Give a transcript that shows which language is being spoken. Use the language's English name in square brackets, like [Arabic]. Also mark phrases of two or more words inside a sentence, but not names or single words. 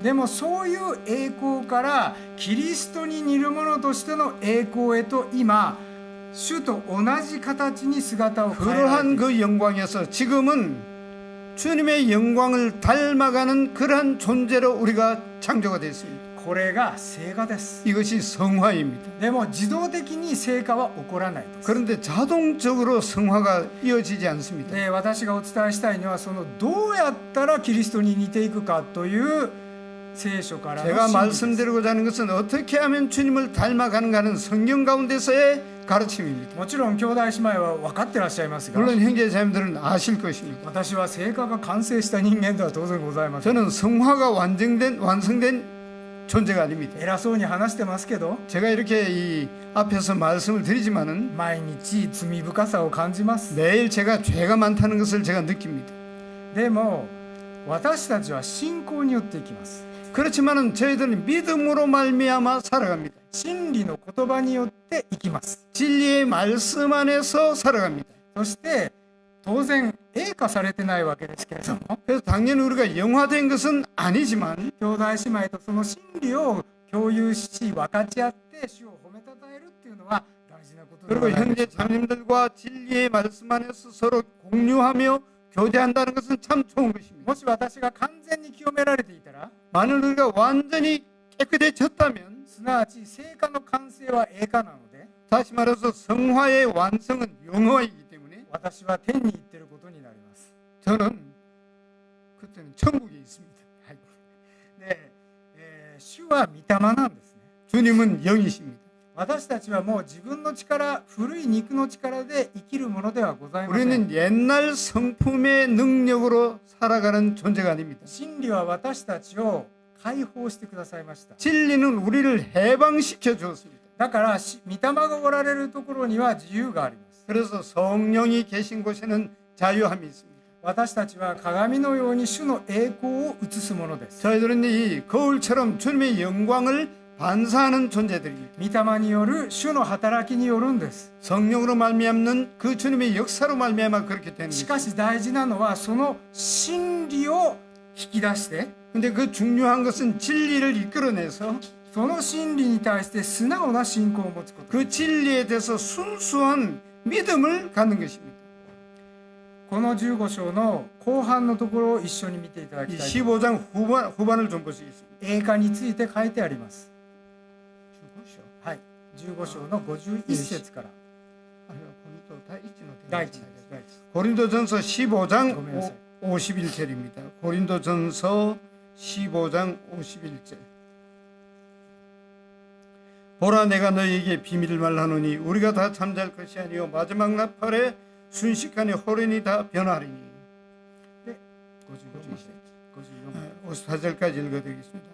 [Japanese] でもそういう栄光からキリストに似るものとしての栄光へと今主と同じ形に姿を変えられてい [Korean] 그러한 [Japanese] る。 [Korean] 그 영광에서 지금은 주님의 영광을 닮아가는 그러한 존재로 우리가 창조가 됐습니다. [Japanese] これが成果です。 [Korean] 이것이 성화입니다. [Japanese] でも自動的に成果は起こらないです。 [Korean] 그런데 자동적으로 성화가 이어지지 않습니다. [Japanese] で私がお伝えしたいのはそのどうやったらキリストに似ていくかという聖書からの [Korean] 제가 [Japanese] 真理です。 [Korean] 말씀드리고자 하는 것은 어떻게 하면 주님을 닮아가는가 하는 성경 가운데서의 가르침입니다. [Japanese] もちろん兄弟姉妹は分かってらっしゃいますが [Korean] 물론 형제자매들은 아실 것입니다. [Japanese] 私は成果が完成した人間では当然ございません。 [Korean] 저는 성화가 완성된 존재가 아닙니다. [Japanese] 偉そうに話してますけど [Korean] 제가 이렇게 이 앞에서 말씀을 드리지만은 [Japanese] 毎日罪深さを感じます。 [Korean] 매일 제가 죄가 많다는 것을 제가 느낍니다. [Japanese] でも私たちは信仰によって生きます。 [Korean] 그렇지만은 저희들은 믿음으로 말미암아 살아갑니다. [Japanese] 真理の言葉によって生きます。 [Korean] 진리의 말씀 안에서 살아갑니다. [Japanese] そして当然栄化されてないわけですけれども、 [Korean] 그래서 당연히 우리가 영화된 것은 아니지만 [Japanese] 兄弟姉妹とその真理を共有し分かち合って主を褒めたたえるっていうのは大事なことでは [Korean] 그리고 [Japanese] ないで [Korean] 형제 [Japanese] しょうか。 [Korean] 자매님들과 진리의 말씀 안에서 서로 공유하며 교제한다는 것은 참 좋은 것입니다. [Japanese] もし私が完全に清められていたら、 [Korean] 만일 우리가 완전히 깨끗해졌다면 [Japanese] すなわち聖化の完成は栄華なので、 [Korean] 다시 말해서 성화의 완성은 영화이기 때문에 [Japanese] 私は天に行っていることになります。 [Korean] 저는 그때는 천국에 있습니다. [Japanese] で、主は御霊なんですね。 [Korean] 주님은 영이십니다. [Japanese] 私たちはもう自分の力、古い肉の力で生きるものではございません。 [Korean] 우리는 옛날 성품의 능력으로 살아가는 존재가 아닙니다. [Japanese] 真理は私たちを解放してくださいました。 [Korean] 진리는 우리를 해방시켜 주었습니다. [Japanese] だから御霊がおられるところには自由があります。 [Korean] 그래서 성령이 계신 곳에는 자유함이 있습니다. [Japanese] 私たちは鏡のように主の栄光を映すものです。 [Korean] 저희들은 이 거울처럼 주님의 영광을 반사하는 존재들입니다. [Japanese] 御霊による主の働きによるんです。 [Korean] 성령으로 말미암는 그 주님의 역사로 말미암아 그렇게 되는 [Japanese] し [Korean] 것입니다. [Japanese] かし大事なのはその真理を引き出して、 [Korean] 근데 그 중요한 것은 진리를 이끌어내서 [Japanese] その真理に対して素直な信仰を持つこと。 [Korean] 그 진리에 대해서 순수한 믿음을 갖는 것입니다. [Japanese] この15章の後半のところを一緒に見ていただき [Korean] 이 [Japanese] たい。 [Korean] 15장 후반을 좀 보시겠습니다. [Japanese] 栄華について書いてあります。はい、15章の51節から。第一です。第一。 [Korean] 고린도전서 15장 [Japanese] ごめんなさい。 [Korean] 51절입니다. 고린도전서 15장 51절. 보라 내가 너희에게 비밀을 말하노니 우리가 다 잠잘 것이 아니요 마지막 나팔에 순식간에 호련이 다 변하리니. 54절까지 읽어드리겠습니다.